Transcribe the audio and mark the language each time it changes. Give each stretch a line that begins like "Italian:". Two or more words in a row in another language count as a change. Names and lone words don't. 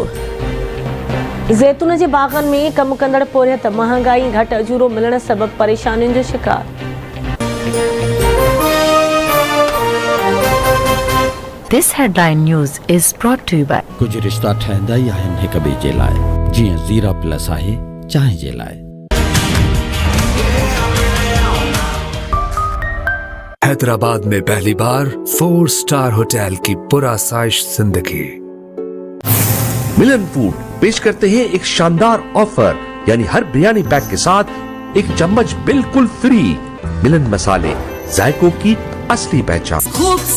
Sindhi: ज़ैतून जे बाग़नि में कमु कंदड़ पोरियत महांगाई घटि अजूरो मिलण सबबि परेशानियुनि जो शिकार।
English: This headline news is brought to you by
Sindhi: कुछ रिश्ता ठहंदा ई आहिनि हिक ॿिए जे लाइ, जीअं ज़ीरा प्लस आहे चांहि जे लाइ।
Urdu: حیدرآباد میں پہلی بار 4 اسٹار ہوٹل کی پرآسائش زندگی. ملن فوڈ پیش کرتے ہیں ایک شاندار آفر، یعنی ہر بریانی پیک کے ساتھ 1 چمچ بالکل فری. ملن مسالے، ذائقوں کی اصلی پہچان.